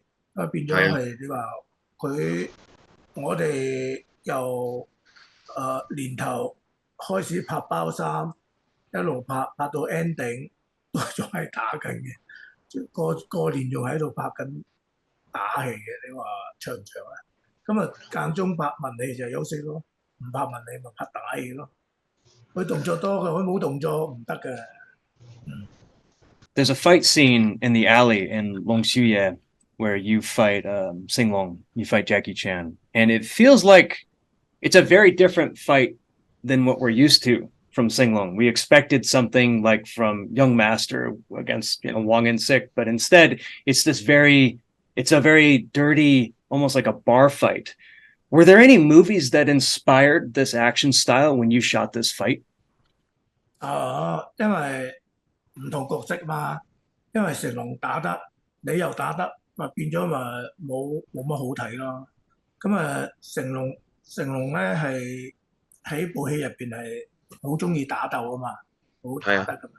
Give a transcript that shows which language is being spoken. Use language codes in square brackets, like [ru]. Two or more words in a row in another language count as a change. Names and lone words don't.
[yue] 咁啊變咗係你話佢我哋由年頭開始拍包衫，一路拍到 ending 都仲係打緊嘅，過年仲喺度拍緊打戲嘅。你話長唔長啊？咁啊間中拍文戲就休息咯，唔拍文戲咪拍打戲咯。佢動作多嘅，佢冇動作唔得嘅。 [en] There's a fight scene in the alley in Long Xuye where you fight Sing Long, you fight Jackie Chan, and it feels like it's a very different fight than what we're used to from Sing Long. We expected something like from Young Master against Wang and Sik, but instead it's a very dirty, almost like a bar fight. Were there any movies that inspired this action style when you shot this fight? [yue] 因為唔同角色嘛，因為成龍打得，你又打得，咪變咗咪冇乜好睇咯。咁成龍咧係喺部戲入邊係好中意打鬥啊嘛，好打得噶嘛。